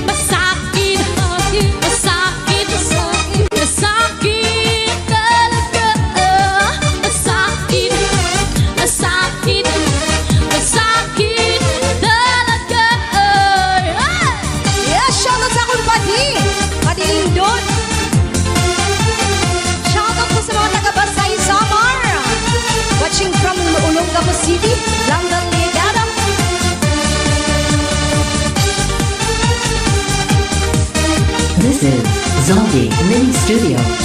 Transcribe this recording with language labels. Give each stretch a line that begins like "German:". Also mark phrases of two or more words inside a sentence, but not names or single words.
Filipino: Masakit, masakit, masakit, masakit talaga. Masakit, masakit, masakit talaga.
Cebuano: Yes, shoutout sa akong padi.
Filipino: Padi Lindon. Shoutout po sa mga taga-Basay, Samar.
English: Watching from Olongapo City, London, Leyte. This is Zombie Mini Studio.